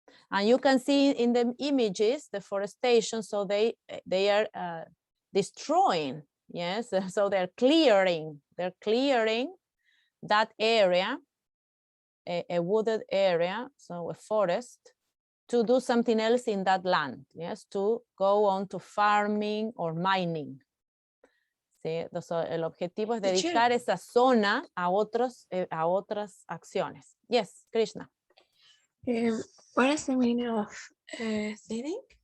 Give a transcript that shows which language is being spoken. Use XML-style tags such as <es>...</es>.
<en>And you can see in the images, deforestation, so they are destroying, yes, so they're clearing that area, a wooded area, so a forest, to do something else in that land, yes, to go on to farming or mining.</en> <es>¿Sí? El objetivo es dedicar esa zona a otras acciones.</es> <en>Yes, Krishna. What is the meaning of thinning?</en>